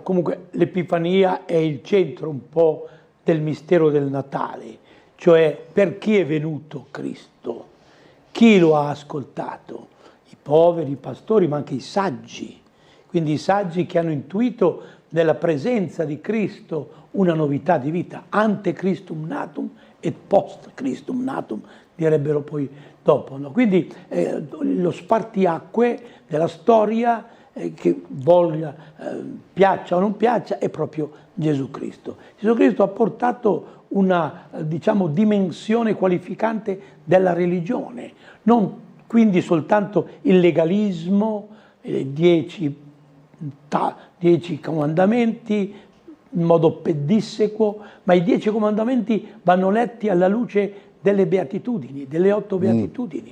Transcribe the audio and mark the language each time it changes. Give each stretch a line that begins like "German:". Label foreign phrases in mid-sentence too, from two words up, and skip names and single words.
Italian: Comunque l'Epifania è il centro un po' del mistero del Natale, cioè per chi è venuto Cristo, chi lo ha ascoltato. Poveri, i pastori, ma anche i saggi, quindi i saggi che hanno intuito nella presenza di Cristo una novità di vita,
Latin: ante Christum natum et post Christum natum,
Italian: direbbero poi dopo. No? Quindi lo spartiacque della storia, che voglia, piaccia o non piaccia, è proprio Gesù Cristo. Gesù Cristo ha portato una, diciamo, dimensione qualificante della religione, non quindi soltanto il legalismo, 10 comandamenti in modo pedissequo, ma i 10 comandamenti vanno letti alla luce delle beatitudini, delle 8 beatitudini.